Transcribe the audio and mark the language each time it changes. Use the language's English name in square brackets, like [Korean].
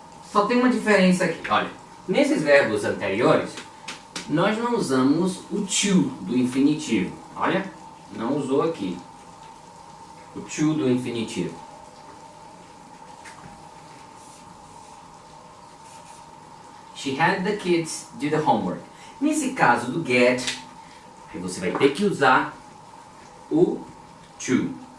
[Portuguese] Só tem uma diferença aqui. Olha, nesses verbos anteriores, nós não usamos o to do infinitivo. Olha, não usou aqui o to do infinitivo. [English] She had the kids do the homework. [Portuguese] Nesse caso do get, aí você vai ter que usar o to.